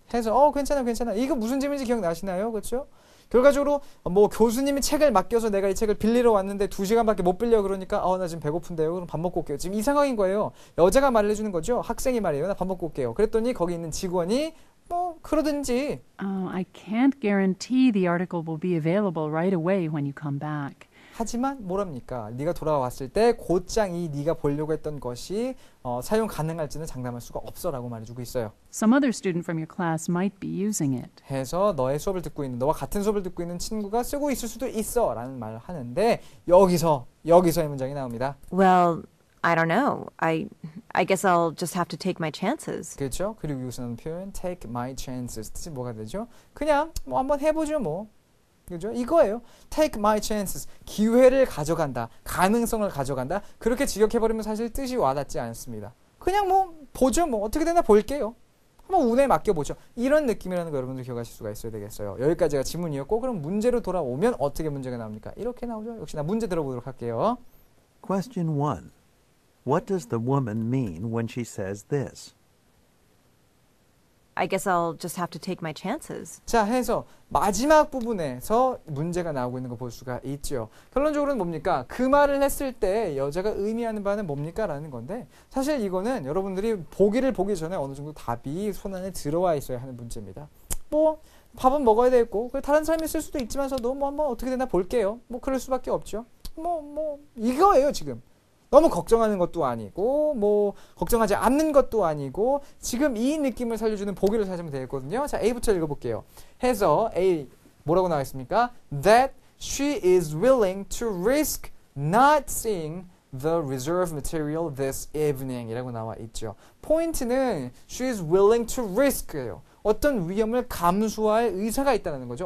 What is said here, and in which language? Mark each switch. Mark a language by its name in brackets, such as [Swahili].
[Korean] 해서 괜찮아. 이거 무슨 질문인지 기억나시나요? 그렇죠? 결과적으로 뭐 교수님이 책을 맡겨서 내가 이 책을 빌리러 왔는데 2시간밖에 못 빌려 그러니까 나 지금 배고픈데요. 그럼 밥 먹고 올게요. 지금 이 상황인 거예요. 여자가 말을 해주는 거죠. 학생이 말이에요. 나 밥 먹고 올게요. 그랬더니 거기 있는 직원이 뭐 그러든지 [English] I can't guarantee the article will be available right away when you come back. [Korean] 하지만 뭐랍니까? 네가 돌아왔을 때 곧장 이 네가 보려고 했던 것이 사용 가능할지는 장담할 수가 없어라고 말해주고 있어요. [English] Some other student from your class might be using it. [Korean] 해서 너의 수업을 듣고 있는 너와 같은 수업을 듣고 있는 친구가 쓰고 있을 수도 있어라는 말을 하는데 여기서의 문장이 나옵니다. [English] Well, I don't know. I guess I'll just have to take my chances. [Korean] 그렇죠? 그리고 여기서 나오는 표현 [English] take my chances [Korean] 뜻이 뭐가 되죠? 그냥 뭐 한번 해보죠 뭐. 그죠? 이거예요. [English] take my chances. [Korean] 기회를 가져간다. 가능성을 가져간다. 그렇게 직역해버리면 사실 뜻이 와닿지 않습니다. 그냥 뭐 보죠. 뭐 어떻게 되나 볼게요. 한번 운에 맡겨보죠. 이런 느낌이라는 거 여러분들 기억하실 수가 있어야 되겠어요. 여기까지가 지문이었고 그럼 문제로 돌아오면 어떻게 문제가 나옵니까? 이렇게 나오죠. 역시나 문제 들어보도록 할게요. [English] Question 1. What does the woman mean when she says this? I guess I'll just have to take my chances. [Korean] 자, 해서 마지막 부분에서 문제가 나오고 있는 거 볼 수가 있죠. 결론적으로는 뭡니까? 그 말을 했을 때 여자가 의미하는 바는 뭡니까? 라는 건데 사실 이거는 여러분들이 보기를 보기 전에 어느 정도 답이 손안에 들어와 있어야 하는 문제입니다. 뭐 밥은 먹어야 되겠고 다른 사람이 쓸 수도 있지만서도 뭐 한번 어떻게 되나 볼게요. 뭐 그럴 수밖에 없죠. 뭐 이거예요 지금. 너무 걱정하는 것도 아니고 뭐 걱정하지 않는 것도 아니고 지금 이 느낌을 살려주는 보기를 찾으면 되겠거든요. 자, A부터 읽어볼게요. 해서 A 뭐라고 나와 있습니까? [English] That she is willing to risk not seeing the reserve material this evening [Korean] 이라고 나와 있죠. 포인트는 [English] she is willing to risk [Korean] 예요. 어떤 위험을 감수할 의사가 있다는 거죠.